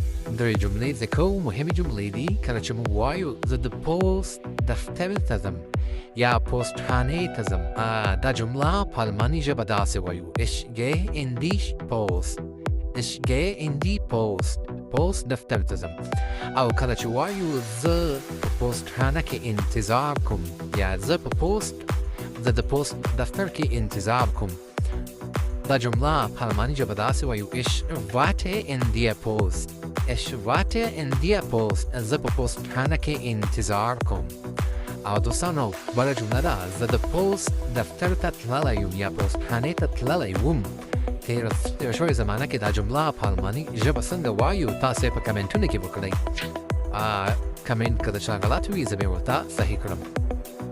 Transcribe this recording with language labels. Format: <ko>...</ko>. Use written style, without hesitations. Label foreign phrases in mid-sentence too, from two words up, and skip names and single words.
<ps>درې جملې ځکه مهمې جملې دي کله چې موږ وایو زه د پوست دفتر ته ځم یا پوست خانې ته ځم. دا جمله په الماني ژبه داسې وایو</ps> <de>ich gehe in die Post. ich gehe in die Post.</de> <ps>پوست دفتر ته ځم. او کله چې وایو زه په پوست خانه کې انتظار کوم یا زه د پوست دفتر کې انتظار کوم، دا جمله په الماني ژبه داسې وایو</ps> <de>ich warte in der Post. ich warte in der Post.</de> <ps>زه په پوست خانه کې انتظار کوم. او دوستانو بله جمله ده زه د پوست دفتر ته تللی یم یا پوست خانې ته تللی وم. تېره شوې زمانه کې دا جمله په الماني ژبه څنګه وایو تاسې په کمنټونو کې وکړئ. کمنټ که د چا غلط وي زه به ورته صحیح کړم.</ps>